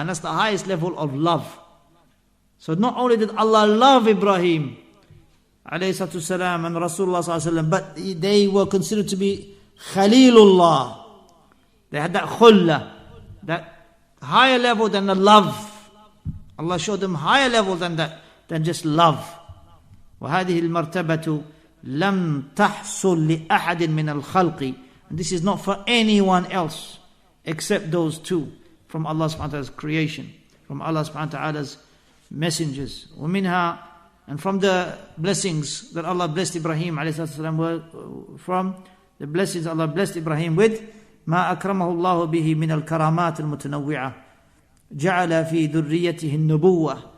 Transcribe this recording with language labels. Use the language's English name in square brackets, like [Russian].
[English] And that's the highest level of love. So not only did Allah love Ibrahim ﷺ and Rasulullah ﷺ, but they were considered to be Khalilullah. They had that khulla, that higher level than the love. Allah showed them higher level than that, than just love. [Arabic] وهذه المرتبة لم تحصل لأحد من الخلق. [English] And this is not for anyone else except those two from Allah subhanahu wa ta'ala's creation, from Allah subhanahu wa ta'ala's messengers. [Arabic] ومنها, [English] and from the blessings that Allah blessed Ibrahim ﷺ were from the blessings Allah blessed Ibrahim with, [Arabic] ما أكرمه الله به من الكرامات المتنوعة جعل في ذريته النبوة.